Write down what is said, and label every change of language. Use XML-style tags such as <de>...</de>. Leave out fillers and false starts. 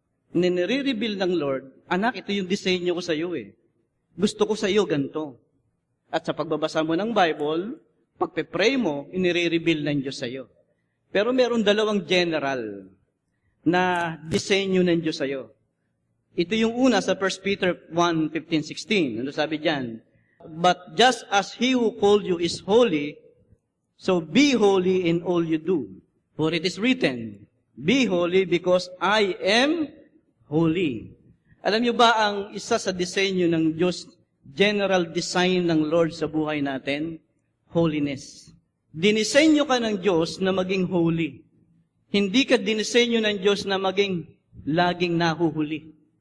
<tl>Nire-reveal ng Lord, anak, ito yung disenyo ko sa iyo Gusto ko sa iyo ganito. At sa pagbabasa mo ng Bible, pagpe-pray mo, inire-reveal ng Diyos sa iyo. Pero meron 2 general na disenyo ng Diyos sa iyo. Ito yung una sa 1 Peter 1:15-16. Ano sabi diyan?</tl> <en>But just as He who called you is holy, so be holy in all you do. For it is written, be holy because I am holy.</en> <tl>Alam niyo ba ang isa sa disenyo ng Diyos,</tl> <en>general design</en> <tl>ng Lord sa buhay natin? Holiness. Dinisenyo ka ng Diyos na maging holy. Hindi ka dinisenyo ng Diyos na maging laging nahuhuli.</tl>